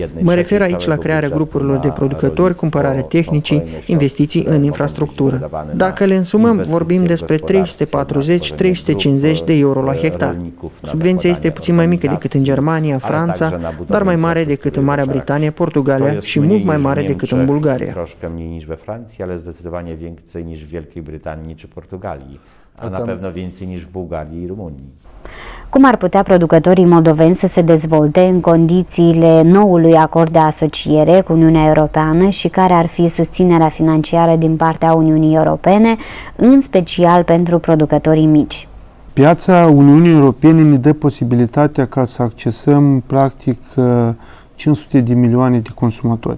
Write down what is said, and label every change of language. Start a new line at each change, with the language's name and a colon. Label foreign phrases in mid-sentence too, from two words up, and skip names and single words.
Romanian: Mă refer aici la crearea grupurilor de producători, cumpărarea tehnicii, investiții în infrastructură. Dacă le însumăm, vorbim despre 340-350 de euro la hectar. Subvenția este puțin mai mică decât în Germania, Franța, dar mai mare decât în Marea Britanie, Portugalia și mult mai mare decât în Bulgaria.
Polish: Troszkę mniej niż we Francji, ale zdecydowanie więcej niż w Wielkiej Brytanii czy Portugalii, a na pewno więcej niż w Bułgarii i Rumunii.
Romanian: Cum ar putea producătorii moldoveni să se dezvolte în condițiile noului acord de asociere cu Uniunea Europeană și care ar fi susținerea financiară din partea Uniunii Europene, în special pentru producătorii mici? Piața Uniunii Europene ne dă posibilitatea ca să accesăm practic 500 de milioane de consumatori.